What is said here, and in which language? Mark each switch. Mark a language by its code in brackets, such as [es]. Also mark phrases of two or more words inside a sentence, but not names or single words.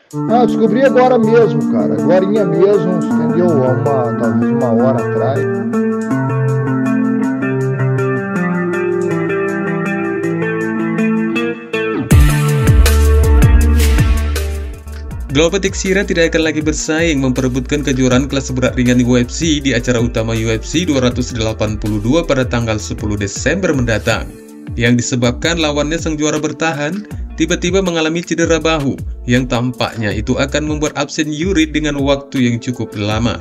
[pt] Ah, descobri agora mesmo, cara. Agorinha mesmo, entendeu? Talvez uma hora atrás. [id] Glover Teixeira tidak akan lagi bersaing memperebutkan kejuaraan kelas berat ringan UFC di acara utama UFC 282 pada tanggal 10 Desember mendatang. Yang disebabkan lawannya sang juara bertahan tiba-tiba mengalami cedera bahu yang tampaknya itu akan membuat absen Yuri dengan waktu yang cukup lama.